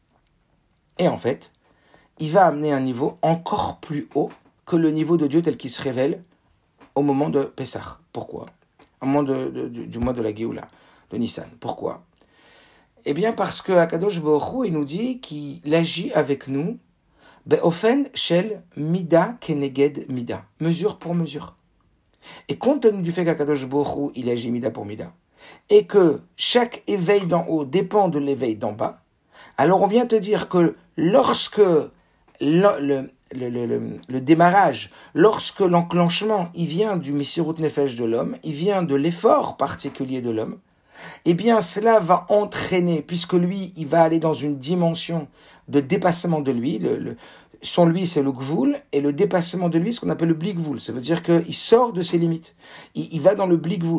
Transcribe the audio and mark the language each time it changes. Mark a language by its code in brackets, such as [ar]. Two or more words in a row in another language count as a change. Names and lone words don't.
[fr] Et en fait, il va amener un niveau encore plus haut que le niveau de Dieu tel qu'il se révèle au moment de Pessah. Pourquoi ? Au moment du mois de la Géoula, de Nissan. Pourquoi ? Eh bien parce que [he] הקדוש ברוך הוא, [fr] il nous dit qu'il agit avec nous [he] באופן של מידה כנגד מידה, [fr] mesure pour mesure. Et compte tenu du fait qu' [he] הקדוש ברוך הוא, [fr] il agit mida pour mida, et que chaque éveil d'en haut dépend de l'éveil d'en bas, alors on vient te dire que lorsque le démarrage, lorsque l'enclenchement, il vient du [he] מסירות נפש [fr] de l'homme, il vient de l'effort particulier de l'homme, eh bien cela va entraîner, puisque lui, il va aller dans une dimension de dépassement de lui, son lui c'est le gvoul, et le dépassement de lui, ce qu'on appelle le bligvoul, ça veut dire qu'il sort de ses limites, il va dans le bligvoul.